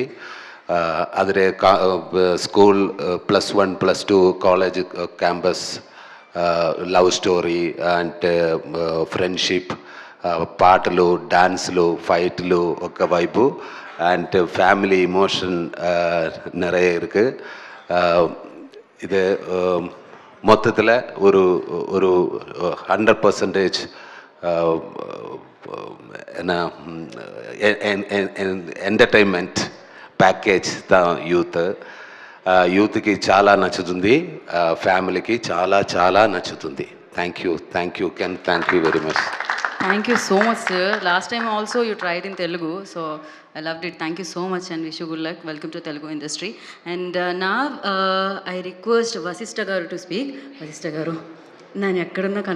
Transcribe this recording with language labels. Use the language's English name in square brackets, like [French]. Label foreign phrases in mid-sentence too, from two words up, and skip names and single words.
[Telugu] అదే [English] school +1 +2 college campus love story [Telugu] అంటే ఫ్రెండ్షిప్, పాటలు, డాన్సులు, ఫైట్లు ఒక వైపు అండ్ [English] family emotion [Tamil] நிறைய இருக்கு. இது மொத்தத்தில் ஒரு 100% என்ன [English] entertainment package [Telugu] యూత్కి చాలా నచ్చుతుంది, ఫ్యామిలీకి చాలా చాలా నచ్చుతుంది. [English] thank you Ken, thank you very much. Thank you so much, sir. Last time also you tried in Telugu, so I loved it. Thank you so much and wish you good luck. Welcome to Telugu industry. And now I request Vasistha garu to speak. [Telugu] వశిష్ఠ గారు, నను ఎక్కడున్న